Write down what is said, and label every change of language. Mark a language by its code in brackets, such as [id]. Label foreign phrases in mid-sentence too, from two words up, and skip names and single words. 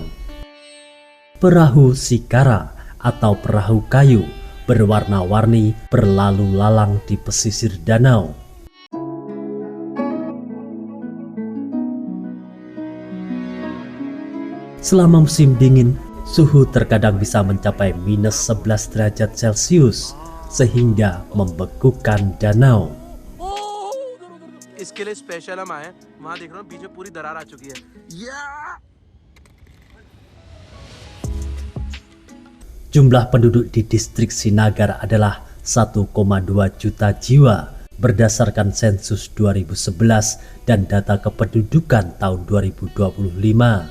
[id] Perahu Shikara atau perahu kayu berwarna-warni berlalu lalang di pesisir danau. Selama musim dingin, suhu terkadang bisa mencapai -11 derajat Celcius sehingga membekukan danau. [hi] इसके लिए स्पेशल हम आए हैं। वहाँ देख रहे हो बीच में पूरी दरार आ चुकी है। [id] Jumlah penduduk di distrik Srinagar adalah 1,2 juta jiwa berdasarkan sensus 2011 dan data kependudukan tahun 2025.